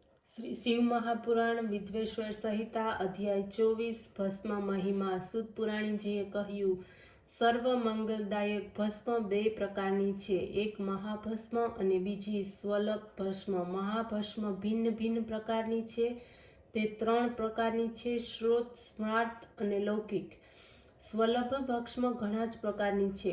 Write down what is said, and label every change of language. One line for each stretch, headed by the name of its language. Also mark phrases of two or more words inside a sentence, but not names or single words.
Gujarati: श्री शिव महापुराण विद्वेश्वर संहिता अध्याय 24 भस्म महिमा સૂત પુરાણી જે કહ્યું સર્વ મંગલદાયક ભસ્મ બે પ્રકારની છે, એક મહાભસ્મ અને બીજી સ્વલભ ભસ્મ. મહાભસ્મ ભિન્ન ભિન્ન પ્રકારની છે, તે ત્રણ પ્રકારની છે: શ્રોત, સ્માર્ત અને લૌકિક. સ્વલભ ભસ્મ ઘણા જ પ્રકારની છે.